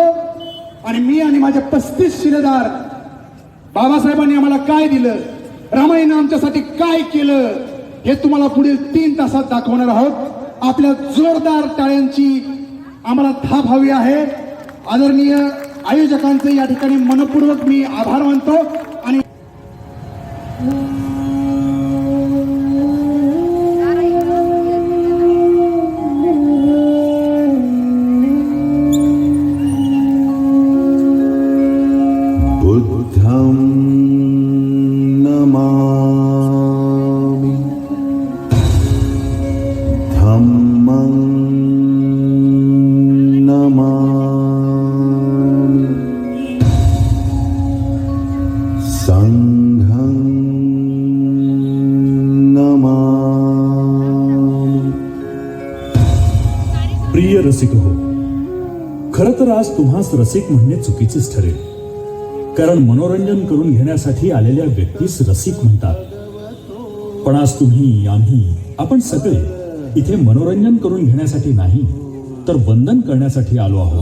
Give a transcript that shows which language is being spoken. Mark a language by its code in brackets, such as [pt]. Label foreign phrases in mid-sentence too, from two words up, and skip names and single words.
[mr] आणि मी आणि माझे 35 शिलेदार बाबासाहेबांनी आम्हाला काय दिलं, रामाईनं आमच्यासाठी काय केलं, हे तुम्हाला पुढील 3 तासात दाखवणार आहोत. आपल्या जोरदार टाळ्यांची आम्हाला थाप हवी आहे. आदरणीय आयोजकांचे या ठिकाणी मनपूर्वक मी आभार मानतो. आणि [pi] बुद्धं नमामि धम्मं नमामि संघं नमामि. [mr] प्रिय रसिक हो, खरं तर आज तुम्हास रसिक म्हणणे चुकीचेच ठरेल, कारण मनोरंजन करून घेण्यासाठी आलेल्या व्यक्तीस रसिक म्हणतात. पण आज तुम्ही, आम्ही, आपण सगळे इथे मनोरंजन करून घेण्यासाठी नाही, तर वंदन करण्यासाठी आलो आहोत.